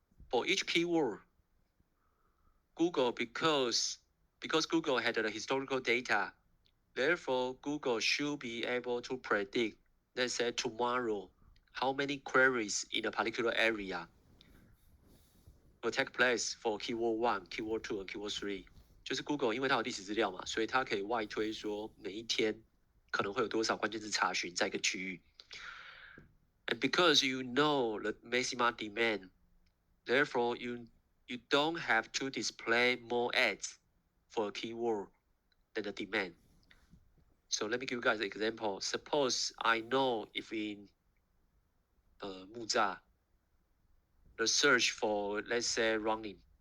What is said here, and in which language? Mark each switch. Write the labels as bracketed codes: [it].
[en] For each keyword, Google because Google had the historical data, therefore Google should be able to predict, let's say tomorrow, how many queries in a particular area will take place for keyword 1, keyword 2, and keyword 3. [zh] 就是 Google 因为它有历史资料嘛，所以它可以外推说每一天可能会有多少关键字查询在一个区域。 [en] And because you know the maximum demand, therefore you don't have to display more ads for a keyword than the demand. So let me give you guys an example. Suppose I know if in木栅 the search for, let's say, running.